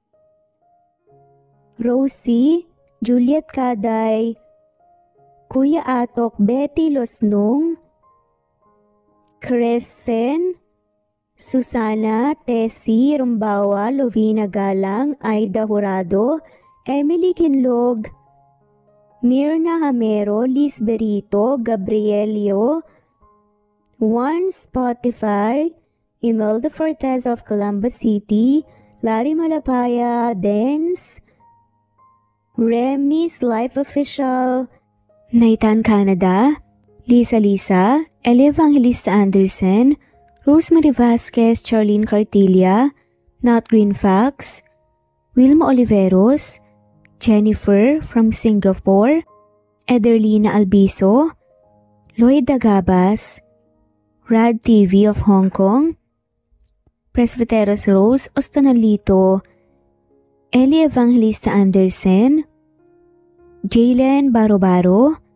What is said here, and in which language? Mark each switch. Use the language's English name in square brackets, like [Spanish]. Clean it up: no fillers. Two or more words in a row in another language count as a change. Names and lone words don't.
[English] Rosie, Juliet Kaday, Kuya Atok, Betty Losnong, Crescen, Susana, Tessie Rumbawa, Lovina Galang, Aida Jurado, Emily Kinlog, Mirna Hamero, Liz Berito, Gabrielio, One Spotify, Imelda Fortes of Columbus City, Larry Malapaya, Dance, Remy's Life Official, Naitan Canada, Lisa, Eli Evangelista Anderson, Rosemary Vasquez, Charlene Cartilla, Nat Greenfax, Wilma Oliveros, Jennifer from Singapore, Ederlina Albiso, Lloyd Dagabas, Rad TV of Hong Kong, Presbyteros Rose Ostanalito, Eli Evangelista Anderson, Jalen Baro,